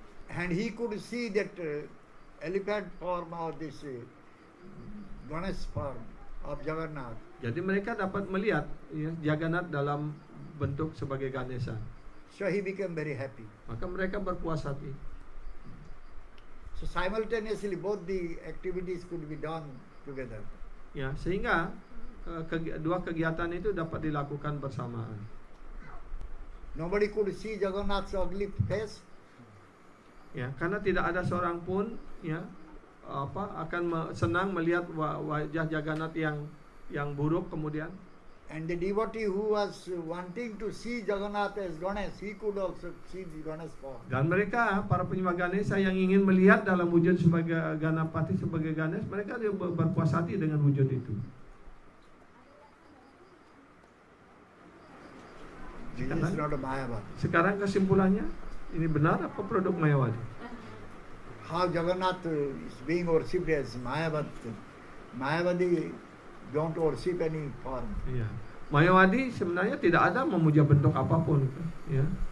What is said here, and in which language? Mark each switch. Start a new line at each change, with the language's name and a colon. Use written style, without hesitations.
English: And he could see that elephant form or this Ganesh form of Jagannath.
Indonesian: Jadi mereka dapat melihat Jagannath dalam bentuk sebagai Ganesha.
English: So he became very happy.
Indonesian: Maka mereka berpuas hati.
English: So simultaneously both the activities could be done together.
Indonesian: Ya, sehingga dua kegiatan itu dapat dilakukan bersamaan.
English: Nobody could see Jagannath's ugly face.
Indonesian: Ya, karena tidak ada seorang pun akan senang melihat wajah Jagannath yang buruk kemudian.
English: And the devotee who was wanting to see Jagannath as Ganesh, he could also see the Ganesh form.
Indonesian: Dan mereka, para penyembah Ganesha yang ingin melihat dalam wujud sebagai Ganapati, sebagai Ganesh, mereka berpuas hati dengan wujud itu.
English: This is not a Mayavadi.
Indonesian: Sekarang kesimpulannya, ini benar apa produk Mayawadi?
English: How Jagannath is being worshipped as Mayavadi. Mayavadi don't worship any form.
Indonesian: Iya. Mayawadi sebenarnya tidak ada memuja bentuk apapun, ya.